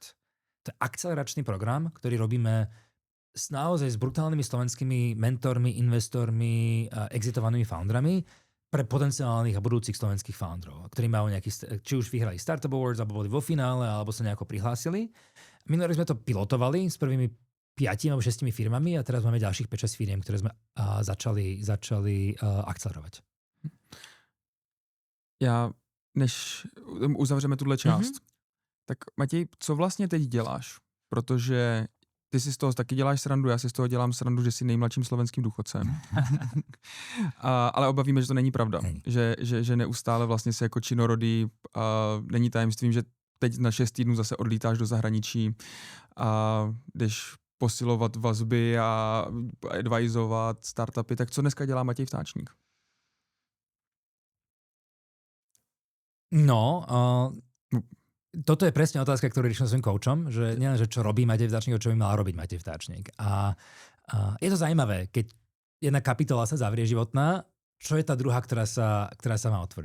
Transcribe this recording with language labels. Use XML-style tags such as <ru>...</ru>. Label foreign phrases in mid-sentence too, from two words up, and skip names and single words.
<sk>To je akceleračný program, ktorý robíme naozaj s brutálnymi slovenskými mentormi, investormi, exitovanými foundrami pre potenciálnych a budúcich slovenských founderov, ktorí majú nejaký, či už vyhrali Startup Awards, alebo boli vo finále, alebo sa nejako prihlásili. Minulý rok sme to pilotovali s prvými 5 alebo 6 firmami a teraz máme ďalších 5-6 firiem, ktoré sme začali akcelerovať.</sk> <cs>Než uzavřeme tuhle část, tak Matěj, co vlastně teď děláš? Protože ty si z toho taky děláš srandu, já si z toho dělám srandu, že jsi nejmladším slovenským důchodcem. Ale obavíme, že to není pravda. Že neustále vlastně si jako činorodý není tajemstvím, že teď na 6 týdnů zase odlítáš do zahraničí a jdeš posilovat vazby a advisovat startupy. Tak co dneska dělá Matěj Vtáčník?</cs> <sk>No, toto je presne otázka, ktorú riešim svojím koučom, že nielen, že čo robí Matej Vtáčník, čo by mal robiť Matej Vtáčník. A je to zaujímavé, keď jedna kapitola sa zavrie životná, čo je tá druhá, ktorá sa má otvoriť.</sk>